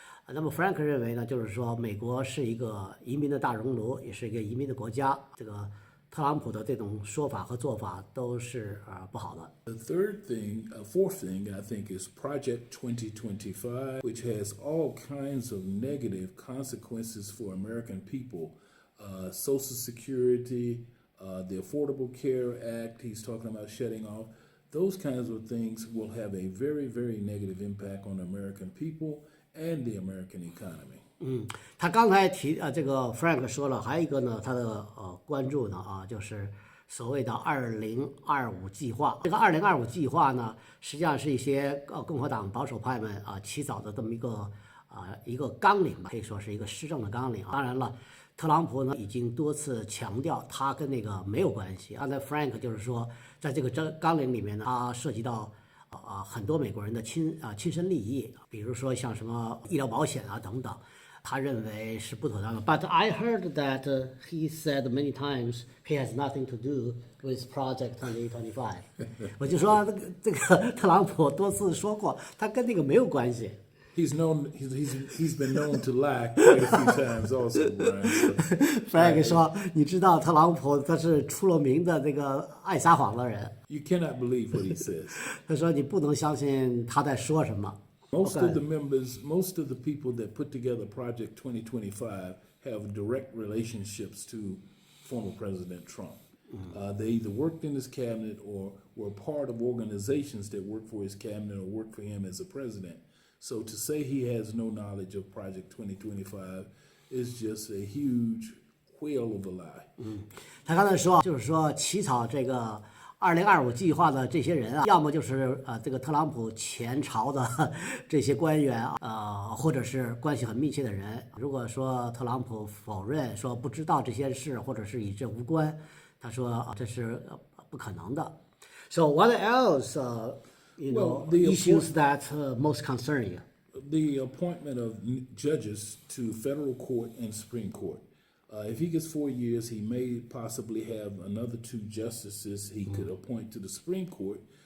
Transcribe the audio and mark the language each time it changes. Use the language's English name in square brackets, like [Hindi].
[Chinese] 那么 Frank 认为呢，就是说美国是一个移民的大熔炉，也是一个移民的国家。这个特朗普的这种说法和做法都是不好的。 [English] The fourth thing I think is Project 2025, which has all kinds of negative consequences for American people. Social Security, the Affordable Care Act, he's talking about shutting off. those kinds of things will have a very, very negative impact on the American people and the American economy. [Chinese] 他刚才这个 Frank 说了，还有一个呢，他的关注呢就是所谓的2025计划。这个2025计划呢，实际上是一些共和党保守派们起草的这么一个纲领吧，可以说是一个施政的纲领。当然了，特朗普呢已经多次强调他跟那个没有关系。刚才 Frank 就是说，在这个纲领里面呢，它涉及到很多美国人的亲身利益，比如说像什么医疗保险等等。他认为是不妥当的。 [English] But I heard that he said many times he has nothing to do with Project 2025 [Chinese] 我就说这个特朗普多次说过，他跟那个没有关系。 [English] He's been known to lie quite a few times also, Brian. [Chinese] Frank 说，你知道特朗普他是出了名的这个爱撒谎的人。 [English] You cannot believe what he says. [Chinese] 他说你不能相信他在说什么。 [English] Most of the members, most of the people that put together Project 2025 have direct relationships to former President Trump. They either worked in his cabinet or were part of organizations that worked for his cabinet or worked for him as a president. So to say he has no knowledge of Project 2025 is just a huge whale of a lie. [Chinese] 他刚才说，就是说起草这个2025计划的这些人要么就是这个特朗普前朝的这些官员或者是关系很密切的人。如果说特朗普否认说不知道这些事，或者是与这无关，他说这是不可能的。 [English] So what else, issues that most concern you? The appointment of judges to federal court and Supreme Court. If he gets 4 years, he may possibly have another 2 justices he could appoint to the Supreme Court.